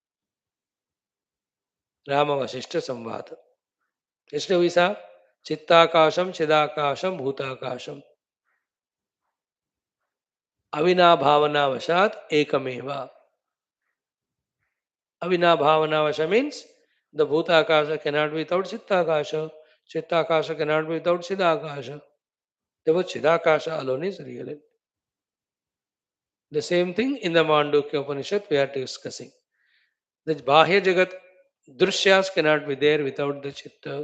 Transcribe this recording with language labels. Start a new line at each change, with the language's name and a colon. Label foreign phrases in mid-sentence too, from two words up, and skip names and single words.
English: Rama Vasishta Samvada. Yesterday we saw
Sanskrit: चित्ताकाशम् चिदाकाशम् भूताकाशम्. अविना भावन वशात् एकमेव. अविना भावन वश
English: means the Bhutakasha cannot be without Chittakasha. Chittakasha cannot be without Chidakasha. Therefore, Chidakasha alone is real. The same thing in the Mandukya Upanishad we are discussing. The
Sanskrit: बाह्य जगत् दृश्याः
English: cannot be there without the Chitta.